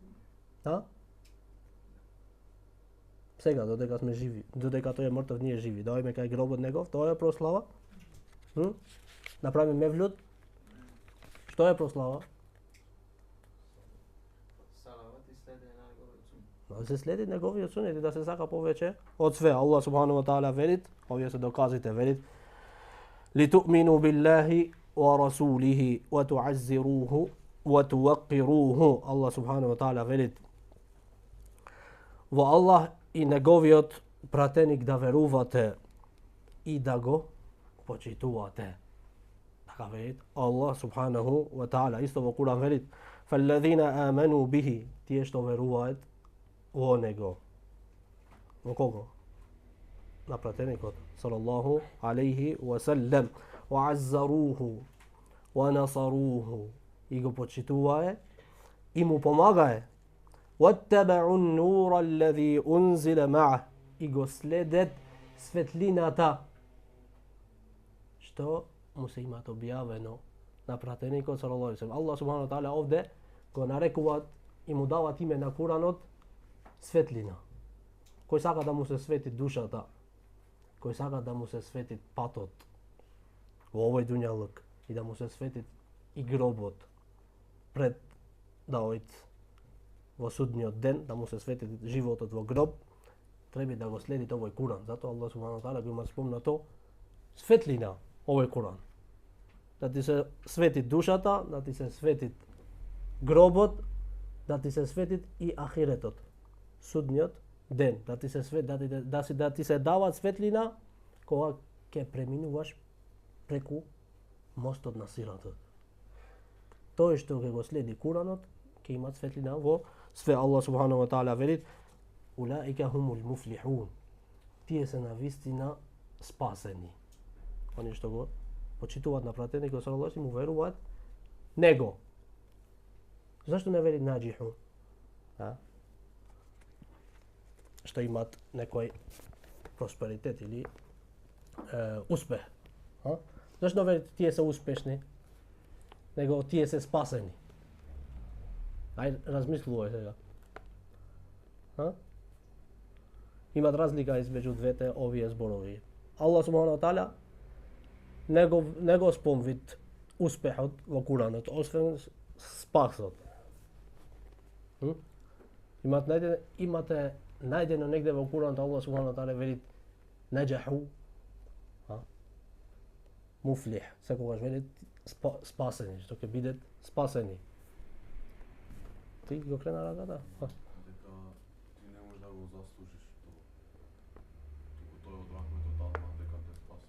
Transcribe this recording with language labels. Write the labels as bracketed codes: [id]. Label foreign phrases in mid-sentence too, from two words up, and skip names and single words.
[mk] Сега, додека сме живи, додека тој е мртов, ние живи. Дојме кај гробот негов, тоа е прослава? Да правиме мевлуд? Што е прослава? Да се следи неговиот сунет и да се сака повеќе од све. [ar] الله سبحانه وتعالى [mk] велит, овие се доказите, велит: [ar] "لتؤمنوا بالله ورسوله وتعزروه وتوقروه." الله سبحانه وتعالى [mk] велит: во Аллах и неговиот пратеник да верувате и да го почитувате. Така велит [ar] الله سبحانه وتعالى. [mk] Исто во Куран велит: [ar] "فالذين آمنوا به", [mk] тие што веруваат во него. Во кого? На пратеникот [ar] صلى الله عليه وسلم. وعزروه ونصروه, [mk] и го почитувае и му помагае. [ar] واتبعوا النور الذي أنزل معه, [mk] и го следет светлината што му се имат објавено на пратеникот [ar] صلى الله عليه وسلم. الله سبحانه وتعالى [mk] овде го нарекуваат и му дават име на Куранот светлина. Кој сака да му се свети душата, кој сака да му се свети патот во овој дуњалук и да му се свети и гробот пред да ојд во судниот ден, да му се свети животот во гроб, треба да го следи овој Куран. Затоа [ar] الله سبحانه وتعالى [mk] го има спомнато светлина овој Куран. Да ти се свети душата, да ти се свети гробот, да ти се свети и ахиретот, судниот ден, да ти се да ти се дава светлина кога ќе преминуваш преку мостот на сиратот. Тој што ќе го следи Куранот ќе има светлина во све. [ar] الله سبحانه وتعالى велит: "أولئك هم المفلحون", [mk] тие се навистина спасени. Они што го почитуваат на пратеникот [ar] صلى الله عليه [mk] му веруваат него. Зашто не вели наџиху? Што имат некој просперитет или успех. Зашто вели тие се успешни? Него тие се спасени. Ај размислувај сега. Имат разлика измеѓу двете овие зборови. [ar] الله سبحانه وتعالى [mk] не го спомвит успехот во Куранот, освен спасот. Имате најдено негде во Куранот [ar] الله سبحانه وتعالى [mk] вели наџаху, муфлих, секогаш вели спасени, што ќе бидат спасени. Ти го крена раката? Дека ти не можеш да го заслужиш тоа. Туку тој од рахметот Аллах дека те спаси.